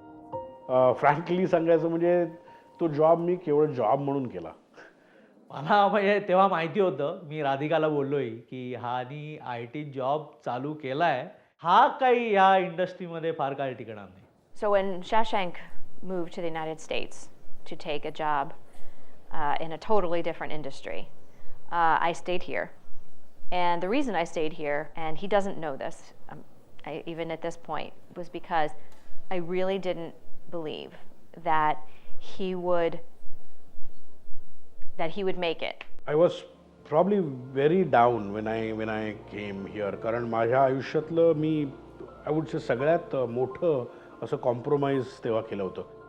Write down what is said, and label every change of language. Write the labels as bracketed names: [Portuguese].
[Marathi] Frankly सांगायचं म्हणजे तो जॉब मी केवळ जॉब म्हणून केला. मला म्हणजे तेव्हा माहिती होतं, मी राधिकाला बोललोय की हानी IT जॉब चालू केलाय, हा काही या इंडस्ट्रीमध्ये फार काळ टिकणार नाही. [English] So when Shashank moved to the United States to take a job in a totally different industry, I stayed here. And the reason I stayed here, and he doesn't know this, even at this point, was because I really didn't believe that he would make it. I was probably very down when I came here, [Marathi] कारण माझ्या आयुष्यातलं मी [English] I would say [Marathi] सगळ्यात मोठं असं compromise तेव्हा केलं होतं.